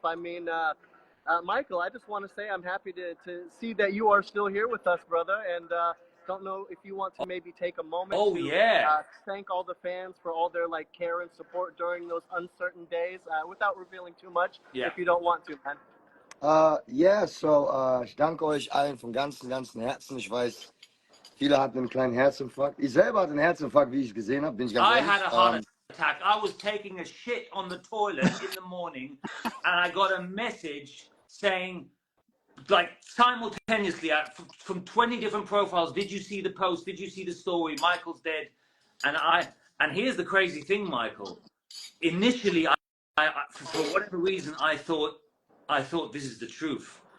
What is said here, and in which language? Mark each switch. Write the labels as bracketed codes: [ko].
[en] I mean, Michael, I just want to say I'm happy to see that you are still here with us, brother, and don't know if you want to maybe take a moment to thank all the fans for all their care and support during those uncertain days, without revealing too much, if you don't want to, man. [de] Yeah, so ich danke euch allen von ganzem Herzen. Ich weiß, viele hatten einen kleinen Herzinfarkt. Ich selber hatte einen Herzinfarkt, wie ich gesehen habe, bin ich ganz [en] I [de] ehrlich. [en] had a heart attack. I was taking a shit on the toilet in the morning, and I got a message saying, simultaneously from 20 different profiles, did you see the post? Did you see the story? Michael's dead. And here's the crazy thing, Michael. Initially, I for whatever reason, I thought this is the truth.